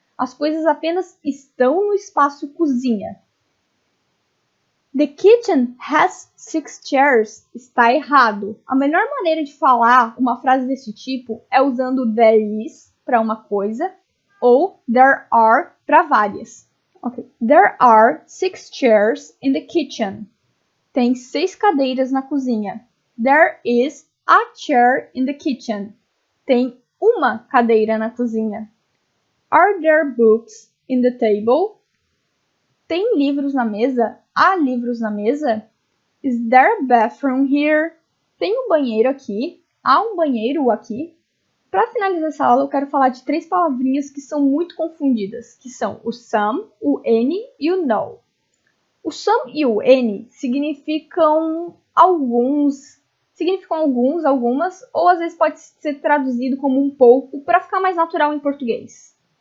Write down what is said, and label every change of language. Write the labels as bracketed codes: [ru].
[pt] As coisas apenas estão no espaço cozinha. [en] The kitchen has 6 chairs. [pt] Está errado. A melhor maneira de falar uma frase desse tipo é usando there is para uma coisa ou there are para várias. [en] Okay. There are 6 chairs in the kitchen. [pt] Tem 6 cadeiras na cozinha. [en] There is a chair in the kitchen. [pt] Tem uma cadeira na cozinha. [en] Are there books in the table? [pt] Tem livros na mesa? Há livros na mesa? [en] Is there a bathroom here? [pt] Tem um banheiro aqui? Há um banheiro aqui? Para finalizar essa aula, eu quero falar de 3 palavrinhas que são muito confundidas, que são o some, o any e o no. O some e o any significam algumas, ou às vezes pode ser traduzido como um pouco, para ficar mais natural em português.